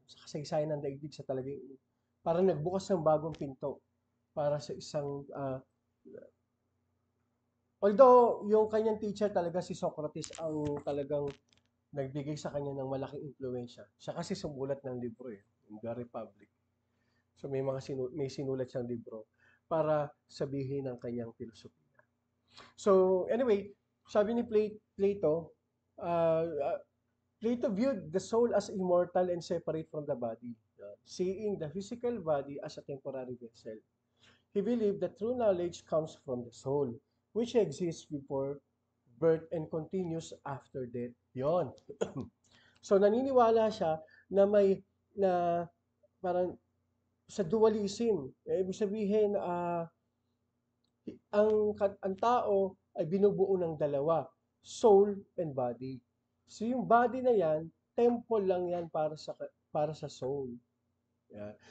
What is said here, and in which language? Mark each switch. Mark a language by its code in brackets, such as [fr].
[tl] Sa kasaysayan ng daigdig sa talagang parang nagbukas ng bagong pinto para sa isang although yung kanyang teacher talaga si Socrates ang talagang nagbigay sa kanya ng malaking impluwensya. Siya kasi sumulat ng libro in The Republic. So may may sinulat siyang libro para sabihin ang kanyang filosofiya. [en] So anyway, [tl] sabi ni Plato, [en] Plato viewed the soul as immortal and separate from the body, seeing the physical body as a temporary vessel. He believed that true knowledge comes from the soul, which exists before birth and continues after death. [tl] Yon. So naniniwala siya na may na parang sa dualism. Ibig sabihin ang tao ay binubuo ng dalawa, soul and body. So yung body na yan, temple lang yan para sa soul. Yeah.